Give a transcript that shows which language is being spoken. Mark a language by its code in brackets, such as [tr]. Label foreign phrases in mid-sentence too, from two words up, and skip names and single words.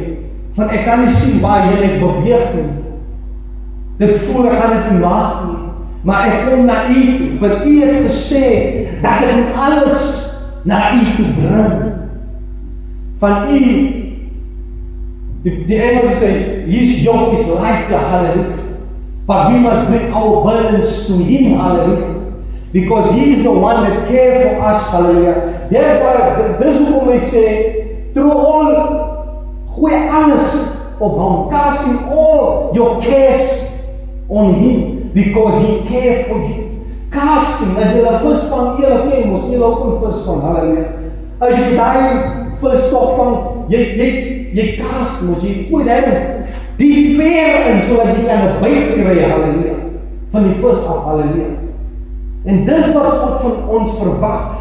[af] Want ek kan nie sien waar jy beweeg nie. Dit voel ek gaan dit nie maak nie. Maar ek kom na U, want U het gesê dat ek met alles na u toe bring. Van u, die Engels sê, [en] his yoke is lighter, hallelujah. But we must bring our burdens to him, hallelujah. Because he is the one that cares for us, hallelujah. That's why, [af] dis hoekom hy sê, [en] through all, [af] gooi alles op hom, [en] casting all your cares on him, because he cares for you. Casting, [af] as jy die vis vang, jy loop een vis vang, hallelujah. As jy die vis vang, jy cast, jy gooi die veer in, so dat jy kan een byt kry, hallelujah, van die vis af, hallelujah. En dis wat God van ons verwag.